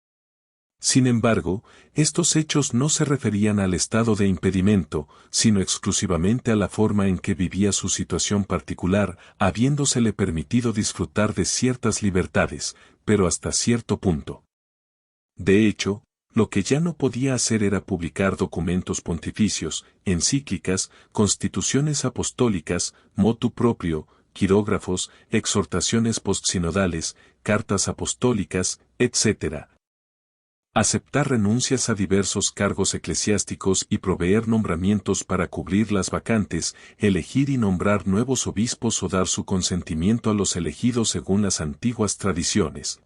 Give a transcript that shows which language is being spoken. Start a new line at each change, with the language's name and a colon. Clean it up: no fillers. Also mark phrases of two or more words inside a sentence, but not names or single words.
Spanish: Sin embargo, estos hechos no se referían al estado de impedimento, sino exclusivamente a la forma en que vivía su situación particular, habiéndosele permitido disfrutar de ciertas libertades, pero hasta cierto punto. De hecho, lo que ya no podía hacer era publicar documentos pontificios, encíclicas, constituciones apostólicas,
Latin: motu proprio,
Spanish: quirógrafos, exhortaciones postsinodales, cartas apostólicas, etc. Aceptar renuncias a diversos cargos eclesiásticos y proveer nombramientos para cubrir las vacantes, elegir y nombrar nuevos obispos o dar su consentimiento a los elegidos según las antiguas tradiciones.